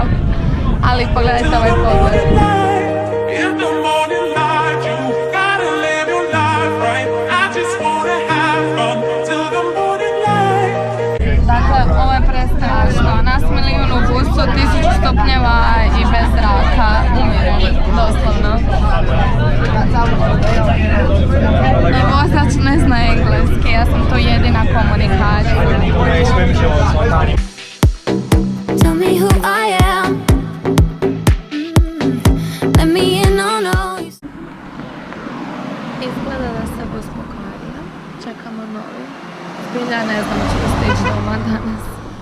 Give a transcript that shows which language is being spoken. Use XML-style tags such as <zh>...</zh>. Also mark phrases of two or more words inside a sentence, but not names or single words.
<hr>Ali pogledajte ovaj pogled. Dakle, ovo je prestrašno. Nas milijun u busu, 1000 stupnjeva i bez zraka. Umirem, doslovno. I vozač ne zna engleski, ja sam tu jedina komunikacija.</hr> <en>Tell me who I am. Let me in on all you.</en> <hr>Izgleda da se bus pokvario. Čekamo novi. Zbilja ne znam ću stići doma danas.</hr>